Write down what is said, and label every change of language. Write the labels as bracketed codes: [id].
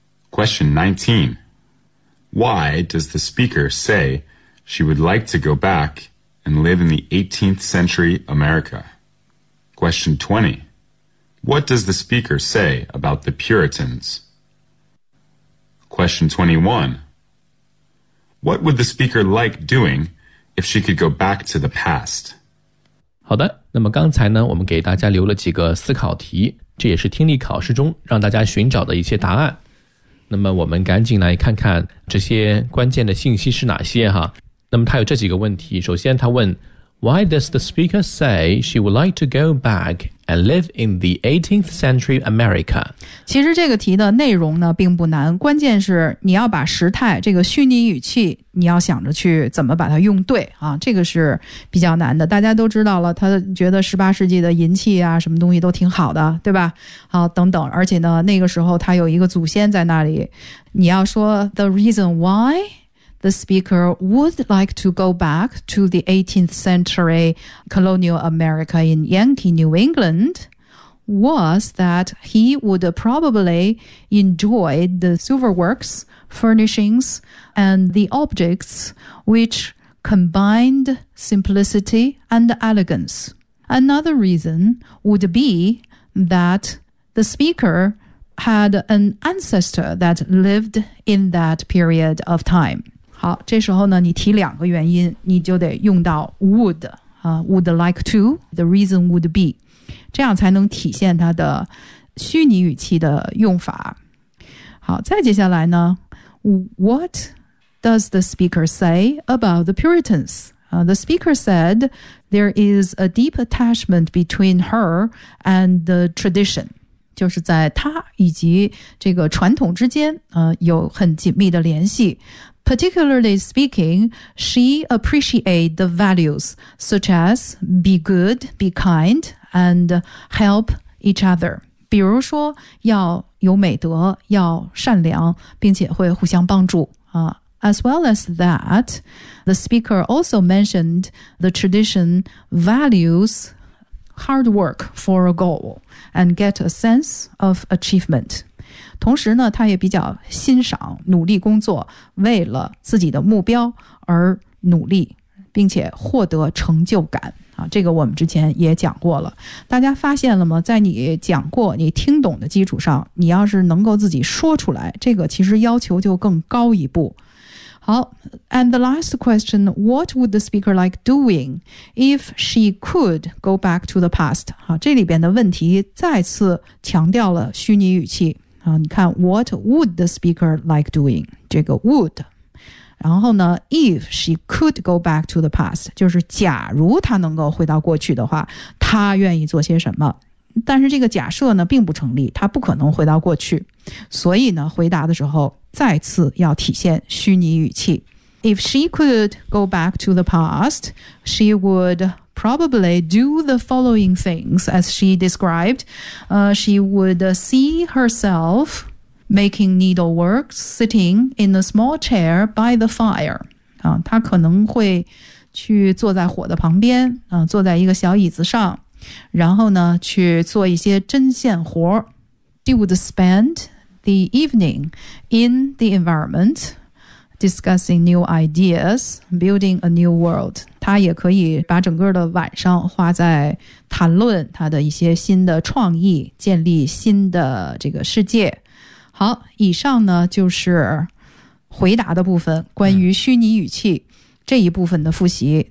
[en] Question 19. Why does the speaker say she would like to go back and live in the 18th century America? Question 20. What does the speaker say about the Puritans? Question 21. What would the speaker like doing if she could go back to the past? [zh] 好的，那么刚才呢，我们给大家留了几个思考题，这也是听力考试中让大家寻找的一些答案。那么我们赶紧来看看这些关键的信息是哪些哈。那么他有这几个问题，首先他问 [en] Why does the speaker say she would like to go back and live in the 18th century America? [zh] 其实这个题的内容呢并不难，关键是你要把时态这个虚拟语气你要想着去怎么把它用对啊，这个是比较难的。大家都知道了，他觉得十八世纪的银器啊，什么东西都挺好的，对吧？好，等等，而且呢，那个时候他有一个祖先在那里。 [en] 你要说 the reason why the speaker would like to go back to the 18th century colonial America in Yankee New England was that he would probably enjoy the silver works. Furnishings and the objects which combined simplicity and elegance. Another reason would be that the speaker had an ancestor that lived in that period of time. [zh] 好，这时候呢，你提两个原因，你就得用到 would 啊、， [en] would like to. The reason would be, [zh] 这样才能体现它的虚拟语气的用法。好，再接下来呢？ [en] What does the speaker say about the Puritans? The speaker said there is a deep attachment between her and the tradition. [zh] 就是在她以及这个传统之间、有很紧密的联系。 [en] Particularly speaking, she appreciates the values such as be good, be kind, and help each other. [zh] 比如说要有美德，要善良，并且会互相帮助、 [en] As well as that, the speaker also mentioned the tradition values hard work for a goal and get a sense of achievement. [zh] 同时呢，他也比较欣赏努力工作，为了自己的目标而努力，并且获得成就感。这个我们之前也讲过了，大家发现了吗？在你讲过你听懂的基础上，你要是能够自己说出来，这个其实要求就更高一步。 [en] 好， and the last question, what would the speaker like doing if she could go back to the past? [zh] 好，这里边的问题再次强调了虚拟语气、你看 [en] what would the speaker like doing? [zh] 这个 would然后呢 [en] if she could go back to the past, [zh] 就是假如她能够回到过去的话，她愿意做些什么。但是这个假设呢并不成立，她不可能回到过去。所以呢回答的时候再次要体现虚拟语气。 [en] If she could go back to the past, she would probably do the following things as she described. She would see herselfMaking needlework, sitting in a small chair by the fire. [zh] 他可能会去坐在火的旁边、坐在一个小椅子上，然后呢去做一些针线活。 [en] She would spend the evening in the environment, discussing new ideas, building a new world. [zh] 他也可以把整个的晚上花在谈论他的一些新的创意，建立新的这个世界。好，以上呢就是回答的部分，关于虚拟语气这一部分的复习。